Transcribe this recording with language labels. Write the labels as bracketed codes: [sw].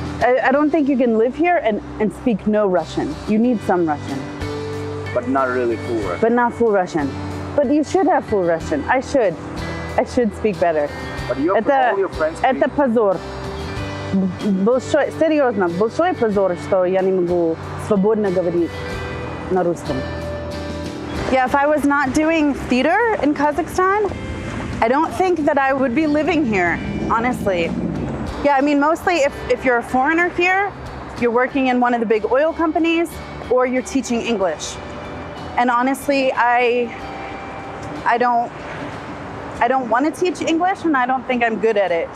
[en] I don't think you can live here and speak no Russian. You need some Russian. But not really full Russian. But not full Russian. But you should have full Russian. I should speak better. But all your friends speak. [ru] Это позор. Большой, серьезно, большой позор, что я не могу свободно говорить на русском. [en] Yeah, if I was not doing theater in Kazakhstan, I don't think that I would be living here, honestly. Yeah, I mean, mostly if you're a foreigner here, you're working in one of the big oil companies, or you're teaching English. And honestly, I don't want to teach English, and I don't think I'm good at it.